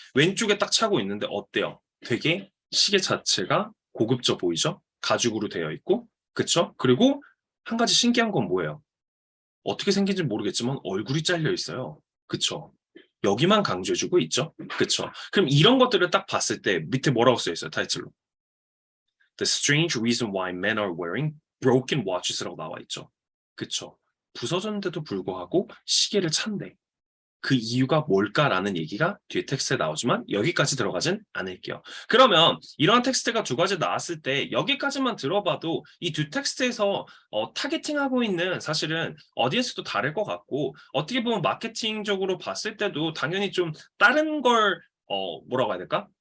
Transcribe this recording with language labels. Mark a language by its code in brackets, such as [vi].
[ko] 왼쪽에 딱 차고 있는데 어때요? 되게 시계 자체가 고급져 보이죠? 가죽으로 되어 있고 그쵸? 그리고 한 가지 신기한 건 뭐예요? 어떻게 생긴지 모르겠지만 얼굴이 잘려 있어요. 그쵸? 여기만 강조해주고 있죠. 그쵸? 그럼 이런 것들을 딱 봤을 때 밑에 뭐라고 써 있어요? 타이틀로. [en] The strange reason why men are wearing broken watches라고 [ko] 나와 있죠. 그쵸? 부서졌는데도 불구하고 시계를 찬대. 그 이유가 뭘까라는 얘기가 뒤에 텍스트에 나오지만 여기까지 들어가진 않을게요. 그러면 이러한 텍스트가 두 가지 나왔을 때 여기까지만 들어봐도 이 두 텍스트에서 타겟팅하고 있는 사실은 어디에서도 다를 것 같고 어떻게 보면 마케팅적으로 봤을 때도 당연히 좀 다른 걸 뭐라고 해야 될까?